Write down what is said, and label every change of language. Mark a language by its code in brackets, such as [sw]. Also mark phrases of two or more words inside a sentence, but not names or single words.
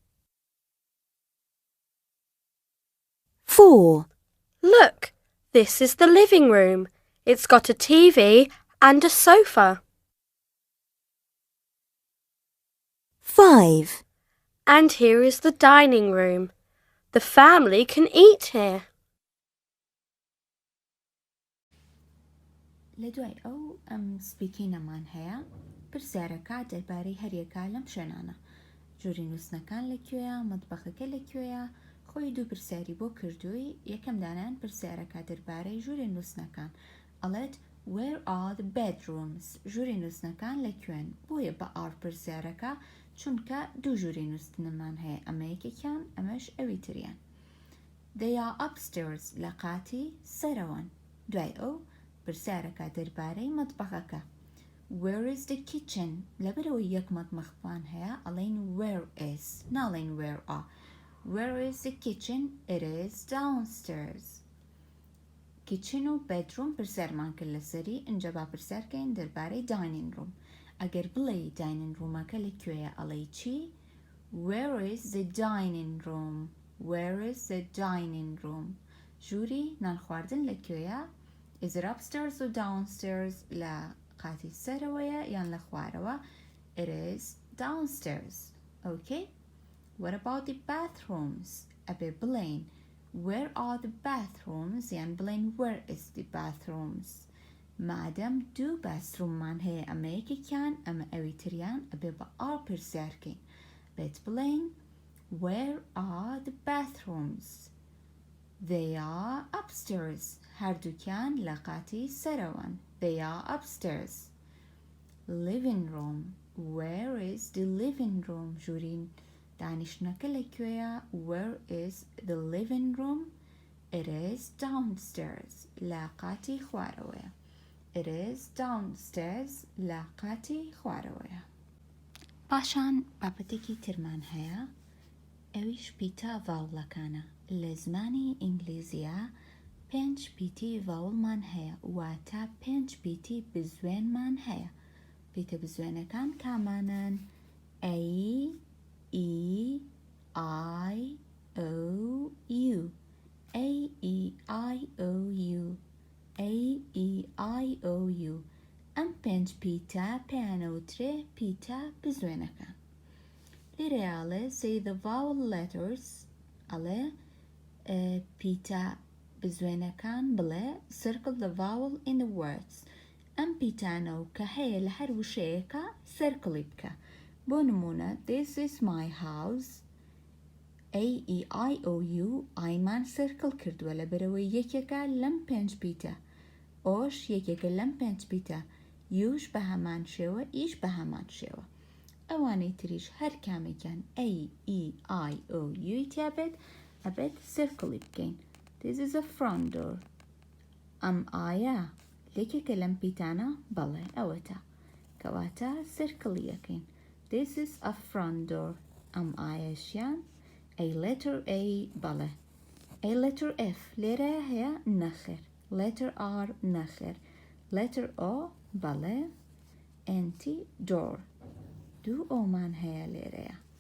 [en] 4. Look, this is the living room. It's got a TV and a sofa. 5. And here is the dining room. The family can eat here. [ckb] لەدوای ئەو سپیکینەمان هەیە پرسیارەکە دەربارەی هەریەکە لەم شوێنانە ژووری نووسنەکان لەکوێیە مەتبەخەکە لەکوێیە خۆی دوو پرسیاری بۆ کردووی یەکەم دانان پرسیارەکە دەربارەی ژووری نووسنەکان ئەڵێت [en] Where are the bedrooms؟ [ckb] ژووری نووسنەکان لەکوێن بۆیە بە ئار پرسیارەکە چونکە دوو ژووری نووسنەمان هەیە ئەمە یەکێکیان ئەمەش ئەوی تریان [en] They are upstairs [ckb] لە قاتی سەرەوەن دوای ئەو پرسیارەکە دەربارەی مەتبەخەکە [en] Where is the kitchen؟ [ckb] لەبەرەوەی یەک مەتبەخمان هەیە ئەڵێن [en] Where is [ckb] ناڵێن [en] Where are Where is the kitchen؟ It is downstairs. [ckb] Kitchen و bedroom پرسیارمان کرد لەسەری ئینجا با پرسیارکەین دەربارەی [en] dining room. [ckb] ئەگەر بڵێ [en] dining roomەکە [ckb] لەکوێیە ئەڵێی چی؟ [en] Where is the dining room؟ Where is the dining room؟ [ckb] ژووری نان خواردن لەکوێیە؟ [en] Is it upstairs or downstairs؟ [ckb] لە قاتی سەرەوەیە یان لە خوارەوە؟ [en] It is downstairs. Okay? What about the bathrooms؟ [ckb] ئەبێ بڵێین [en] Where are the bathrooms؟ [ckb] یان بڵێین [en] Where is the bathrooms؟ [ckb] مادەم دوو باتروممان هەیە ئەمە یەکێکیان ئەمە ئەوی تریان ئەبێ بە ئاو پرسیارکەین بێت بڵێین [en] Where are the bathrooms؟ They are upstairs. [ckb] هەردووکیان لە قاتی سەرەوەن [en] They are upstairs. Living room. Where is the living room؟ [ckb] ژوورین دانیشتنەکە لەکوێیە [en] Where is the living room؟ It is downstairs. [ckb] لە قاتی خوارەوەیە [en] It is downstairs. [ckb] لە قاتی خوارەوەیە پاشان بابەتێکی ترمان هەیە ئەویش پیتە ڤاوڵەکانە لە زمانی ئینگلیزیە 5 پیتی ڤاوڵمان هەیە واتە 5 پیتی بزوێنمان هەیە پیتە بزوێنەکان کامانن A E I O U A E I O U A E I O U ئەم 5 پیتە پێیانەوترێ پیتە بزوێنەکان لێرەیە ئەڵێ [en] say the vowel letters [ckb] ئەڵێ پیتە بزوێنەکان بڵێ [en] circle the vowel in the words [ckb] ئەم پیتانە و کە هەیە لە هەر وشەیەکە سەرکڵی بکە بۆ نمونە [en] This is my house [ckb] A E I O U ئایمان سەرکڵ کردووە لەبەرەوەی یەکێکە لەم 5 پیتە ئۆش یەکێکە لەم 5 پیتە یوش بە هەمان شێوە ئیش بە هەمان شێوە ئەوانەی تریش هەر کامێکیان A E I O U تیابێت ئەبێت سەرکڵی بکەین This [en] is a front door [ckb] ئەم ئایە یەکێکە لەم پیتانە بەڵێ ئەوەتە کەواتە سەرکڵی یەکەین [en] This is a front door [ckb] ئەم ئایەشیان [en] A letter A [ckb] بەڵێ [en] A letter F [ckb] لێرە هەیە نەخێر [en] letter R [ckb] نەخێر [en] letter O [ckb] بەڵێ ئەنتی door دوو ئۆمان هەیە لێرەیە